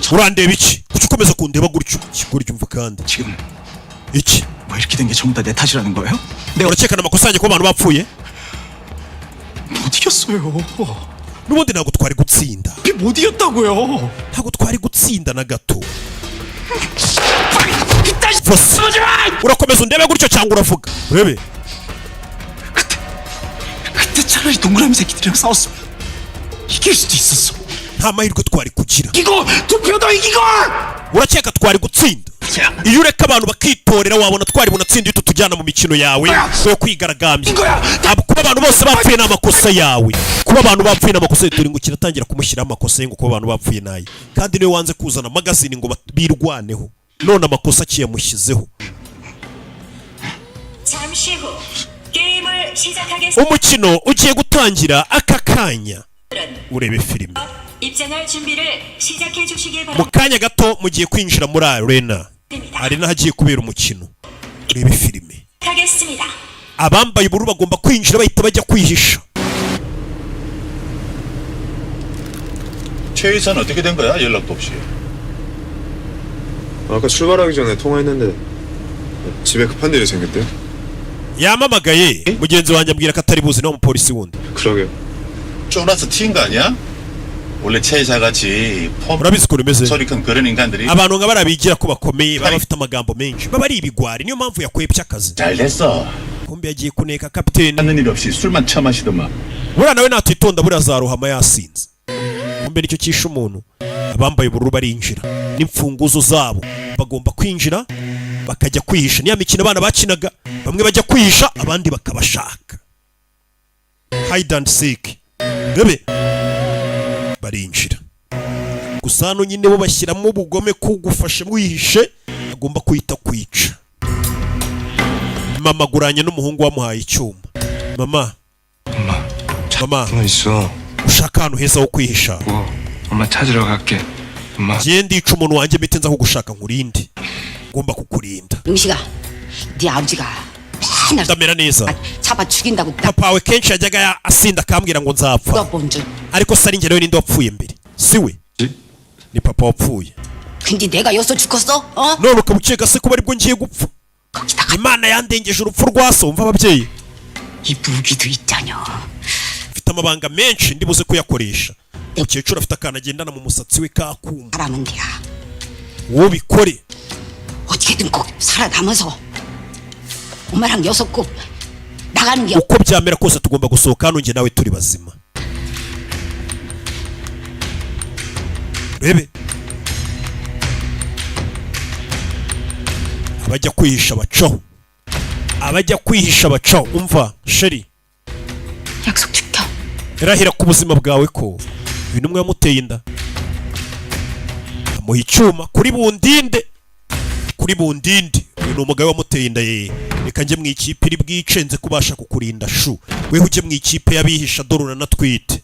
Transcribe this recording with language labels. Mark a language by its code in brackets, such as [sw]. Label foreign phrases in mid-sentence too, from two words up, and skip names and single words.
[rw] urandeba iki kuki ukomeza kundeba gutyo kigoryo umva kandi [ko] 지금 [rw] iki [ko] 뭐 이렇게 된 게 전부 다 내 탓이라는 거예요? 내가 [rw] urakekana amakosa yanjye ko abantu bapfuye. [ko] 못 이겼어요. [rw] n'ubundi ntabwo twari gutsinda. [ko] 못 이겼다고요. [rw] ntabwo twari gutsinda na gato. Fose urakomeza undebe gutyo cyangwa uravuga urebe. [ko] 그때 차라리 동그라미 새끼들이랑 싸웠으면 이길 수도 있었어. [rw] nta mahirwe twari kugira. [ko] 이거 투표도 이기고 [rw] urakeka twari gutsinda. iyo ureka abantu bakitorera wabona twari bunatsinda iyo tujyana mu mikino yawe yo kwigaragambya. Kuba abantu bose bapfuye n'amakosa yawe, kuba abantu bapfuye n'amakosa yawe, turi ngo kiratangira kumushyiraho amakosa ye ngo kuba abantu bapfuye naye, kandi niwe wanze kuzana magazine ngo birwaneho, none amakosa akiyamushyizeho. umukino ugiye gutangira aka kanya, urebe filime mu kanya gato mugiye kwinjira muri arena, arena hagiye kubera umukino, urebe filime. abambaye ubururu bagomba kwinjira bahita bajya kwihisha. [ko] 최 의사는 어떻게 된 거야? 연락도 없이. 아까 출발하기 전에 통화했는데 집에 급한 일이 생겼대. [rw] yamamagaye mugenzi wanjye ambwira ko atari buzi n'umupolisi wundi. [ko] 그러게요. 쫄아서 튀은 거 아니야? 원래 최 의사 같이 [rw] urabizi ukuntu bimeze, [ko] 소리 큰 그런 인간들이 [rw] abantu nka bariya bigira ko bakomeye baba bafite amagambo menshi, baba ari ibigwari, niyo mpamvu yakwebye akazi. [ko] 잘 됐어. [rw] kumbe yagiye kuneka kapiteni. [ko] 하는 일 없이 술만 처마시더만. [rw] buriya nawe natitonda buriya azarohama yasinze. kumbe nicyo cyishe umuntu. abambaye ubururu barinjira n'imfunguzo zabo, bagomba kwinjira bakajya kwihisha. niya mikino abana bakinaga, bamwe bajya kwihisha abandi bakabashaka, [en] hide and seek. [rw] bebe barinjira gusa hano nyine bo bashyiramo ubugome kugufasha mwihishe, agomba kwita kwica. mama guranye n'umuhungu wamuhaye icyuma. mama [ko] 너 있어. [rw] ushaka ahantu heza ho kwihisha? [ko] 엄마 찾으러 갈게. 엄마. [rw] giye ndica umuntu wanjye mbite nza kugushaka nkurinde, ngomba kukurinda. [ko] 용식아, 네 아버지가 맨날 [rw] ndamera neza. [ko] 잡아 죽인다고 딱 [rw] papa wawe kenshi yajyaga asinda akambwira ngo nzapfa, [ko] 물어본 줄. [rw] ariko se ari njye nawe ninde wapfuye mbere? si we, ni papa wapfuye. [ko] 근데 내가 여기서 죽었어? 어? [rw] none ukaba ukeka se kuba aribwo ngiye gupfa? [ko] 거기다가 [rw] imana yandengeje urupfu rwa so. umva ababyeyi, [ko] 이 무기도 있잖여. [rw] mfite amabanga menshi ndibuze kuyakoresha. umukecuru afite akantu agendana mu musatsi we kakuma. [ko] 하라면 돼야. [rw] wowe bikore. [ko] 어떻게든 꼭 살아남아서 엄마랑 여섯 꼭 나가는 게 [rw] uko byamera kose tugomba gusohoka hano njye nawe turi bazima. rebe abajya kwihisha bacaho, abajya kwihisha bacaho. umva sheri, [ko] 약속 지켜. [rw] irahira ku buzima bwawe ko uyu numwe yamuteye inda, amuha icyuma kuri bundinde, kuri bundinde. uyu ni umugabo wamuteye inda ye. reka njye mu ikipe iri bwice nze kubasha kukurinda shu, weho ujye mu ikipe y'abihisha dore uranatwite.